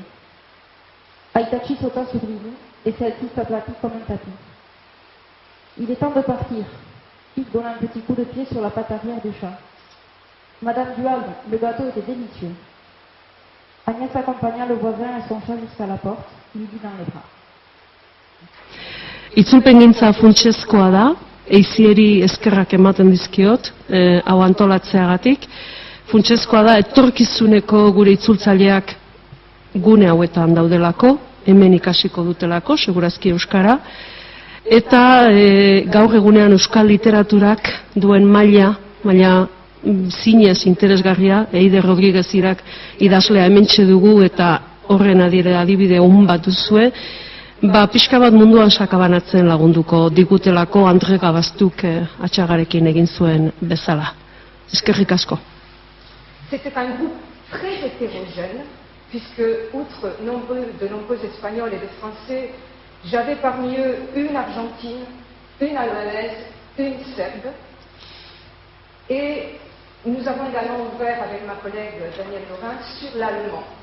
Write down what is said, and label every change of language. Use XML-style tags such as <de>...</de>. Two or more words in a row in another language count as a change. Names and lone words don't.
<fr>Aitachi sauta sur Lily, et celle-ci s'aplatit comme un tapis. Il est temps de partir. Yves donna un petit coup de pied sur la patte arrière du chat. Madame Duhalde, le gâteau était délicieux. Agnès accompagna le voisin et son chat jusqu'à la porte, Lily dans les bras.</fr> <eu>Itzulpengintza funtsezkoa da, eizieri eskerrak ematen dizkiot, hau antolatzeagatik. Funtsezkoa da, etorkizuneko gure itzultzaileak gune hauetan daudelako, hemen ikasiko dutelako, segurazki euskara, eta gaur egunean euskal literaturak duen maila zinez interesgarria, Eider Rodriguez Irak idazlea hementxe dugu eta horren adibide on bat duzue, pixka bat munduan sakabanatzen lagunduko digutelako Andre Gabastuk Atxagarekin egin zuen bezala. Eskerrik asko.</eu> <fr>C'était un groupe très hétérogène, puisque, outre de nombreux Espagnols et de Français, j'avais parmi eux une Argentine, une Albanaise, une Serbe, et nous avons également ouvert avec ma collègue Danielle Laurin sur l'allemand.</fr>